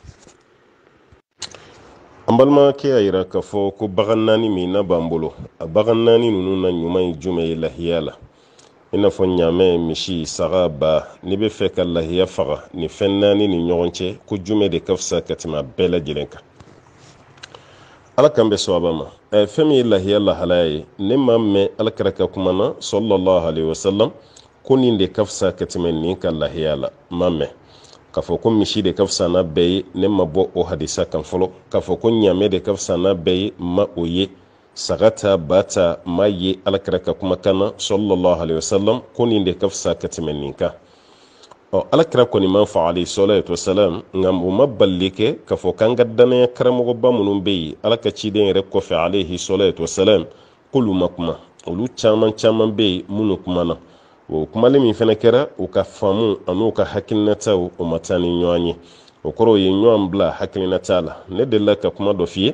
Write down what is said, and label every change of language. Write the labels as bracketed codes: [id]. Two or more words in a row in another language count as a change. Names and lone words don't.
[bm] an balimakɛ y'a yira k'a fɔ ko bagan naani min n'a b'an bolo a bagan naani ninnu na ɲuman ye jumɛn ye lahiya la i n'a fɔ ɲaamɛ misi saga ba n'i bɛ fɛ ka lahiya faga ni fɛn naani ni ɲɔgɔn cɛ ko jumɛn de ka fisa ka tɛmɛ a bɛɛ lajɛlen kan ala kan bɛ sɔaba ma fɛn min ye lahiya lahalaya ye ne ma mɛn alakira ka kuma na [ar] صلى الله عليه وسلم [bm] ko nin de ka fisa ka tɛmɛ nin ka lahiya la ma mɛn k'a fɔ ko misi de ka fisa n'a bɛɛ ye ne ma bɔ o hadisa kan fɔlɔ k'a fɔ ko ɲaamɛ de ka fisa n'a bɛɛ ye ma o ye saga ta ba ta ma ye alakira ka kumakan na [ar] صلى الله عليه وسلم [bm] ko nin de ka fisa ka tɛmɛ nin kan alakira kɔni ma fɔ [ar] عليه الصلاة والسلام [bm] nka o ma bali kɛ k'a fɔ k'an ka danaya karamɔgɔba minnu bɛ yen ala ka ciden yɛrɛ kɔfɛ [ar] عليه الصلاة والسلام [bm] k'olu ma kuma olu caman caman bɛ yen minnu kumana o kumali min fana kɛra u ka faamu an'u ka hakilinataw o ma taa ni ɲɔgɔn ye o kɔrɔ ye ɲɔgɔn bila hakilinata la ne delila ka kuma dɔ f'i ye